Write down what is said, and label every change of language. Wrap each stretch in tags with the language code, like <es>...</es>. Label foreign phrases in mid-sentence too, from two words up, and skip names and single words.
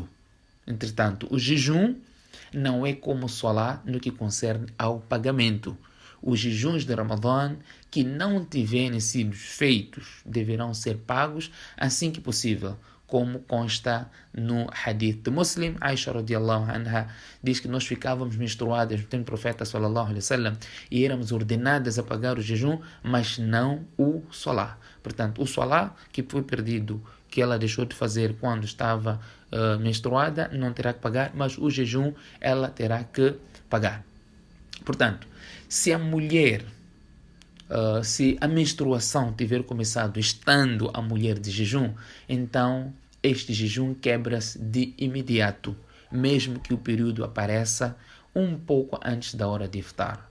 <pt>Entretanto, o jejum não é como o salah no que concerne ao pagamento. Os jejuns de Ramadã que não tiverem sido feitos deverão ser pagos assim que possível, como consta no hadith de Muslim. Aisha</pt> <ar>رضي الله عنها</ar> <pt>diz que nós ficávamos menstruadas no tempo do profeta</pt> <ar>صلى الله عليه وسلم</ar> <pt>e éramos ordenadas a pagar o jejum, mas não o salah. Portanto, o salah que foi perdido, que ela deixou de fazer quando estava menstruada, não terá que pagar, mas o jejum ela terá que pagar. Portanto, se a mulher, se a menstruação tiver começado estando a mulher de jejum, então este jejum quebra-se de imediato, mesmo que o período apareça um pouco antes da hora de iftar.</pt>